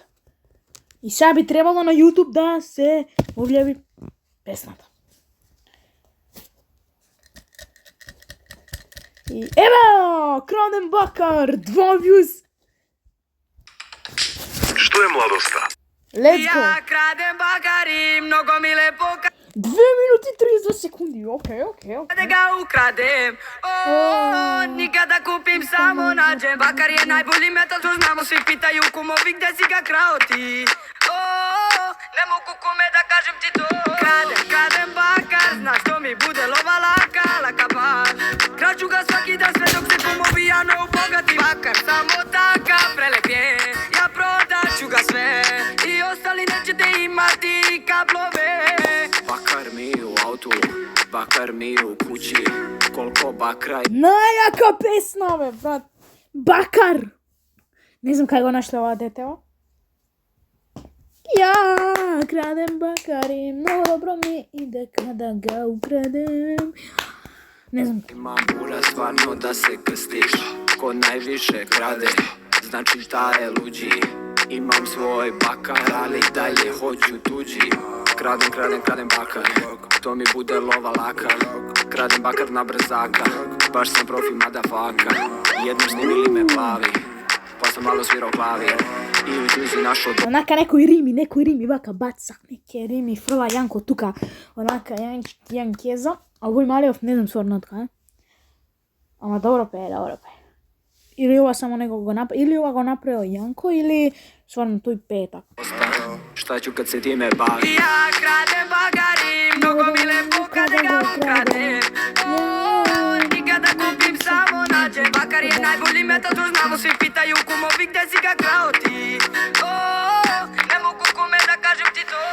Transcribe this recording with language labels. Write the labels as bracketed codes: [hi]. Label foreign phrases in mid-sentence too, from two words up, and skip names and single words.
[mk] И сега би требало на YouTube да се објави песната. И еве, Крадем бакар, 2 views. Што е младоста? [en] Let's go. [sr] Ja kradem bakari, mnogo mi lepo [mk] 2 минути 30 секунди, окей. [sr] kada ga ukradem. Nikada kupim samo nađem. Bakar je najbolji metal, to znamo, svi pitaju kumovi gde si ga krao ti. Ne mogu kome da kažem ti to. Kradem bakar, znaš to mi bude lova laka baš. Kraću ga svaki dan sve dok se kumovi jano ubogati. Bakar samo takav prelep je, ja prodaću ga sve. I ostali nećete imati kablove. Bakar mi u autu, bakar mi u kući, koliko bakra [mk] Најака песна, бе, брат. Бакар. Не знам кај го нашле ова детево. [sr] Ја крадем бакари, много добро ми иде када га украдем. [mk] Не знам. [sr] imam ura stvarno da se krstiš, ko najviše krade, znači šta je luđi. Imam svoj bakar, ali dalje hoću tuđi. Kradem bakar, to mi bude lova laka. Kradem bakar na brzaka, baš sam profi madafaka. Jednom snimili me plavi, pa sam malo svirao klavir. I u tuzi našo [mk] Онака некои рими, вака бацак, [sr] неке рими, [mk] фрла Јанко тука, онака Јанкеза, а овој Малиов не знам сварно така, ама добро пее. Или ова само него го направи, или ова го направил Јанко, или сварно тој пее така. [sr] šta ću kad se time bavi. Ja kradem bakari, mnogo mi lepo kada ga ukradem. Nikada kupim samo nađem. Bakar je najbolji metal, to znamo, svi pitaju kumovi gde si ga krao ti. Ne mogu kome da kažem ti to.